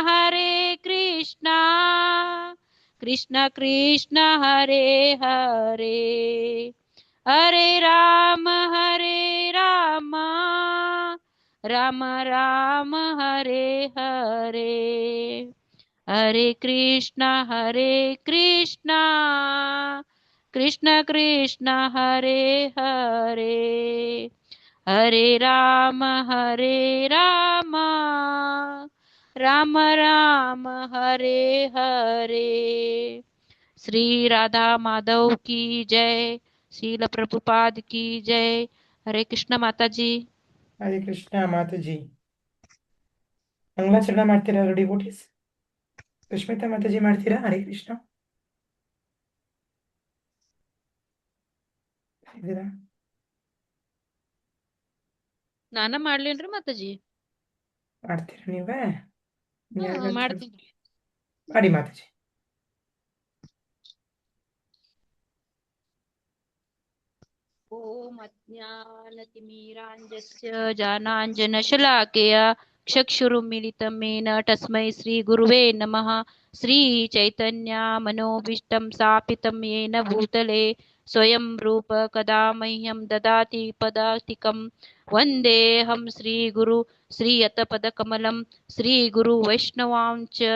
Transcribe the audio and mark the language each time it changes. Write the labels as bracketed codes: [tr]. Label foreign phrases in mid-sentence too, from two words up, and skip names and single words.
[sa] ಕೃಷ್ಣ ಕೃಷ್ಣ ಹರೆ ಹರೆ ಹರೆ ರಾಮ ರಾಮ ರಾಮ ಹರೆ ಹರೆ ಹರೆ ಕೃಷ್ಣ ಕೃಷ್ಣ ಕೃಷ್ಣ ಹರೆ ಹರೆ ಹರೆ ರಾಮ ರಾಮ ರಾಮ ಹರೆ ಹರೆ [hi] श्री राधा माधव की जय शील प्रभुपाद की जय हरे कृष्ण माता जी [kn] ಹರೇ ಕೃಷ್ಣ ಮಾತಾಜಿ. ಮಂಗಳಾಚರಣೆ ಮಾಡ್ತೀರಾ ಡಿವೋಟೀಸ್? ಸುಷ್ಮಿತಾ ಮಾತಾಜಿ ಮಾಡ್ತೀರಾ? ಹರೇ ಕೃಷ್ಣ ಇದ್ದೀರಾ? ನಾನ ಮಾಡ್ಲೇನ್ರಿ ಮಾತಾಜಿ? ಮಾಡ್ತೀರಾ ನೀವೇ? ಮಾಡ್ತೀನಿ. ಮಾಡಿ ಮಾತಾಜಿ. [sa] ಓಂ ಅಜ್ಞಾನತಿಮಿರಾಂಜಸ್ಯ ಜಾನಾಂಜನಶಲಾಕೆಯ ಚಕ್ಷುರುಮಿಲಿತಂ येन तस्मै श्रीगुरुवे नमः. श्रीचैतन्यमनोभीष्टं स्थापितं येन भूतले स्वयं रूप कदा मह्यं ददाति पदातिकं वन्देऽहं श्रीगुरु श्रीयतपदकमलं श्रीगुरुवैष्णवांश्च